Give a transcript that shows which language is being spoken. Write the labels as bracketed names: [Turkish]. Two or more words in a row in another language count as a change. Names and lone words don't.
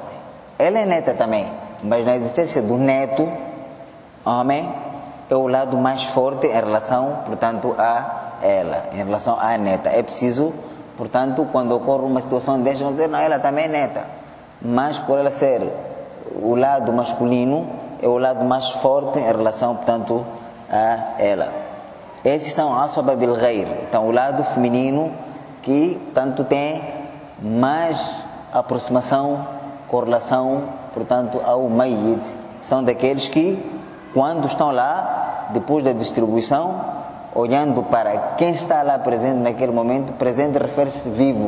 [Portuguese] Ela é neta também, mas na existência do neto, homem, é o lado mais forte em relação, portanto, a ela, em relação à neta. É preciso, portanto, quando ocorre uma situação desta, não dizer, não, ela também é neta. Mas por ela ser o lado masculino, é o lado mais forte em relação, portanto, a ela. Esses são [Arabic] عصبة بالغير. [Portuguese] Então, o lado feminino que, portanto, tem mais aproximação, correlação, portanto, ao mayyit. São daqueles que, quando estão lá, depois da distribuição, olhando para quem está lá presente naquele momento, presente refere-se vivo.